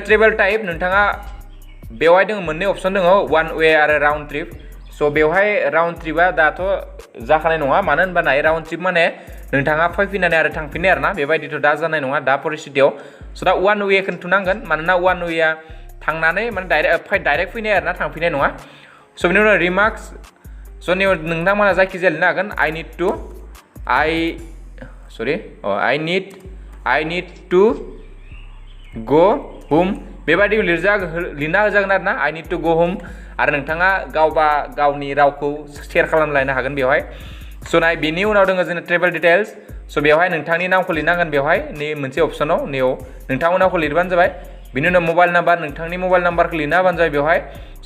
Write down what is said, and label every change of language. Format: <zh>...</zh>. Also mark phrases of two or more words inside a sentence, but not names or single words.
<en>travel type</en> <brx>नोंथाङा बेवहाय दङ मोननै अपसन दङ</brx> <en>one way</en> <brx>आरो</brx> <en>round trip</en> <brx>सो बेवहाय</brx> <en>round tripआ</en> <brx>दाथ' जाखानाय नङा मानो होनबा नाय</brx> <en>round trip</en> <brx>माने नोंथाङा फैफिननानै आरो थांफिननाय आरो ना बेबायदिथ' दा जानाय नङा दा परिस्थितियाव सो दा</brx> <en>one wayखौ</en> <brx>थुनांगोन मानोना</brx> <en>one wayआ</en> <brx>थांनानै माने डाइरेक्ट फैनाय आरो ना थांफिननाय नङा सो बेनि उनाव रिमार्क्स सो नोंथांमोना जायखिजाया लिरनो हागोन आई</brx> <en>need to go home</en> <brx>बेबायदि लिरना होजागोन आरो ना</brx> <en>I need to go home</en> <brx>आरो नोंथाङा गावनि रावखौ शेयार खालामलायनो हागोन बेवहाय सो नाय बेनि उनाव दङ जोंना</brx> <en>travel details</en> <brx>सो बेवहाय नोंथांनि नामखौ लिरनांगोन बेवहाय नै मोनसे अपसनाव नैयाव नोंथांनि नामखौ लिरबानो जाबाय बिनि उनाव</brx> <en>mobile number</en> <brx>नोंथांनि</brx> <en>mobile numberखौ</en> <brx>लिरना होबानो जाबाय बेवहाय सो</brx>